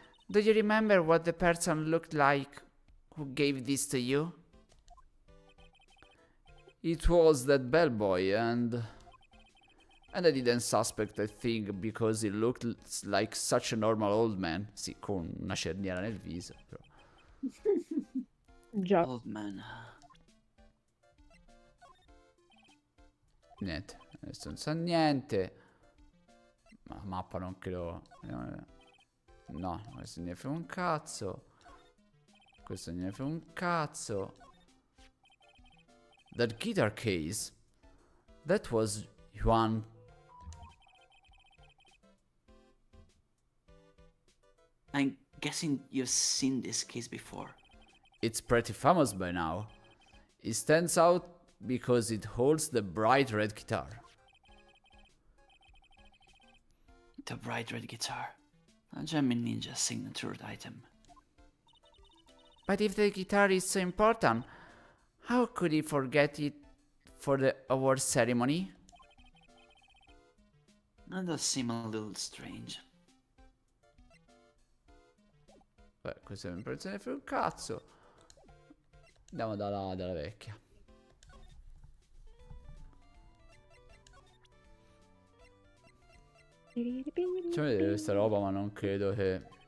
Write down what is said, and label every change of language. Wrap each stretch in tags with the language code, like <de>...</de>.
<en>Do you remember what the person looked like who gave this to you? It was that bellboy and I didn't suspect a thing because he looked like such a normal old man.</en> <it>Sì, con una cerniera nel viso. Però. Già.</it> <en>Old man.</en> <it>Niente, adesso non sa niente. Ma la mappa non credo. No, questo ne frega un cazzo. Questo ne frega un cazzo.</it> <en>That guitar case. That was Juan. I'm guessing you've seen this case before. It's pretty famous by now. It stands out because it holds the bright red guitar. The bright red guitar. A Gemin Ninja signature item. But if the guitar is so important, how could he forget it for the award ceremony? That does seem a little strange.</en> <it>Beh, questa è un'impressione per un cazzo. Andiamo dalla vecchia. Facciamo vedere questa roba, ma non credo che...</it>